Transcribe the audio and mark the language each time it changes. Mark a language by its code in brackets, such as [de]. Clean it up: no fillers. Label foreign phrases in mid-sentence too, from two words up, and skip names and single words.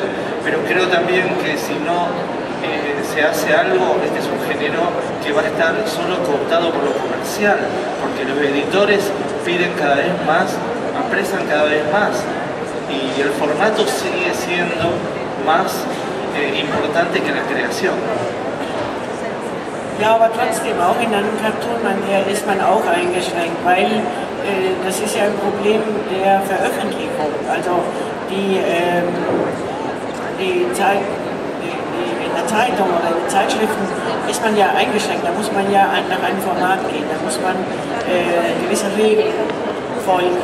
[es] Pero creo también que si no se hace algo, este es un género que va a estar solo cooptado por lo comercial, porque los editores piden cada vez más, apresan cada vez más, y el formato sigue siendo más importante que la creación. [de] Ja, aber trotzdem, auch in einem Cartoon ist man auch eingeschränkt, weil das ist ja ein Problem der Veröffentlichung. Also in der Zeitung oder in den Zeitschriften ist man ja eingeschränkt, da muss man ja nach einem Format gehen, da muss man gewisse Regeln folgen.